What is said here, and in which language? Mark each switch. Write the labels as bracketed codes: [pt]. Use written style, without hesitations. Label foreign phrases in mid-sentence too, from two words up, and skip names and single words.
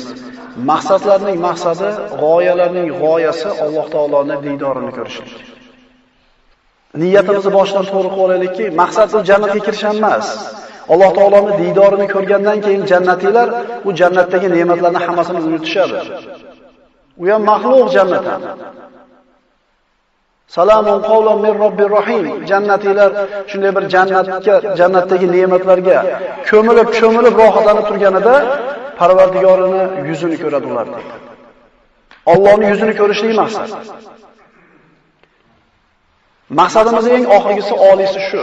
[uz] Maqsadlarning maqsadi, g'oyalarning g'oyasi Alloh taoloning diydorini ko'rishlik. Niyatimizni boshdan to'g'ri qilib olaylikki, maqsad bu jannatga kirish emas. Alloh taoloning diydorini ko'rgandan keyin jannatilar u jannatdagi ne'matlarni hammasini unutishadi. U ham maxluq jannatdan. [ar] سلام قولا من رب الرحيم. [uz] Jannatilar shunday bir jannatdagi ne'matlarga ko'milib rohatlanib turganida Parvardigorini yuzini ko'radi ular deydi. Allohning yuzini ko'rishlik maqsad. Maqsadimizning eng oxirgisi oliysi shu.